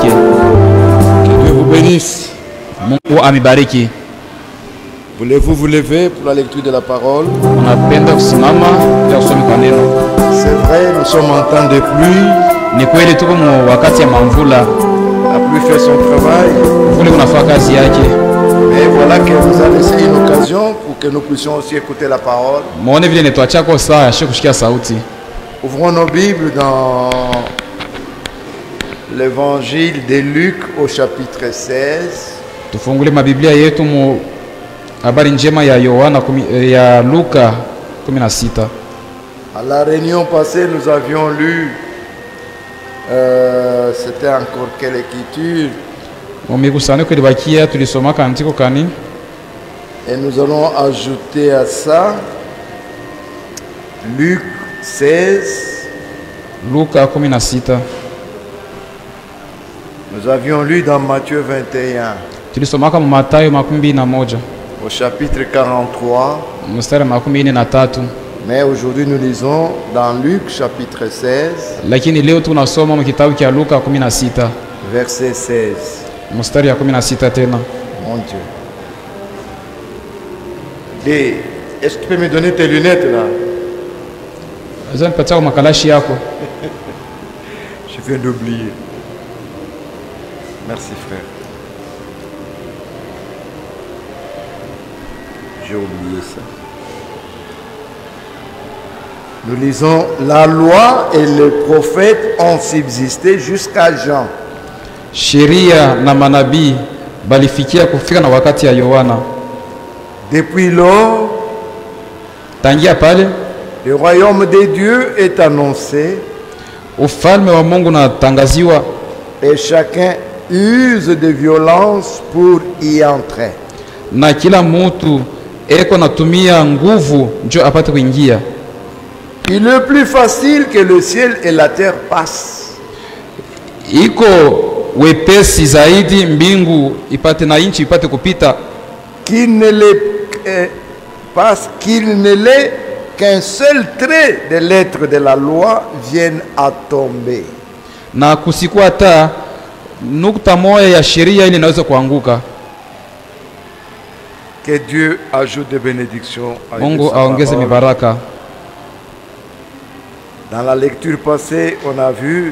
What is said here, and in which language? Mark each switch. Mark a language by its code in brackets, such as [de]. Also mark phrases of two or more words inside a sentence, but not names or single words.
[fr] Que Dieu vous bénisse. [sw] Mungu amibariki. [fr] Voulez-vous vous lever pour la lecture de la parole? [sw] Unapenda kusimama ili usome kwa neno. [fr] C'est vrai, nous sommes en temps de pluie. [sw] Ni kweli tuko wakati ya mvula. [fr] La pluie fait son travail. [sw] Mvula unafanya kazi yake. [fr] Mais voilà qu'elle nous a laissé une occasion pour que nous puissions aussi écouter la parole. [sw] Muone vile netwachako saa ya kushikia sauti. [fr] Ouvrons nos Bibles dans l'évangile de Luc au chapitre 16. [sw] Tufungule mabiblia yetu mu habari njema ya Yohana ya Luka 16. [fr] À la réunion passée, nous avions lu, c'était encore quelle écriture? [sw] Mumikusanyiko ilibakia tulisoma kaandiko kani? [fr] Et nous allons ajouter à ça Luc 16. [sw] Luka 16. [fr] Nous avions lu dans Matthieu 21. [sw] Tulisomaka mu Mathayo 21 [fr] au chapitre 43. [sw] mstari 43. [fr] Mais aujourd'hui nous lisons dans Luc chapitre 16. [sw] Lakini leo tunasoma mu kitabu cha Luka 16 [fr] verset 16. [sw] mstari ya 16 tena. [fr] Mon Dieu. Et est-ce que tu peux me donner tes lunettes là? [sw] Azanipatia makalashi yako. [fr] Je viens d'oublier. Merci frère. J'ai oublié ça. Nous lisons, la loi et les prophètes ont subsisté jusqu'à Jean. [sw] Sheria na manabii balifikia kufika na wakati ya Yohana. [fr] Depuis lors, [sw] tangia pale, [fr] le royaume de Dieu est annoncé. [sw] Ufalme wa Mungu unatangaziwa. [fr] Et chacun use de violence pour y entrer. [sw] Na kila mtu eko natumia nguvu ndio apate kuingia. [fr] Il est plus facile que le ciel et la terre passent. [sw] Iko wepesi zaidi mbingu ipate na inchi ipate kupita. [fr] Qu'il ne l'est qu'un seul trait des lettres de la loi vienne à tomber. [sw] Na kusikuwa hata nukta moja ya sheria ile inaweza kuanguka. [fr] Que Dieu ajoute des bénédictions à [sw] Mungu aongeze mibaraka. [fr] Dans la lecture passée, on a vu,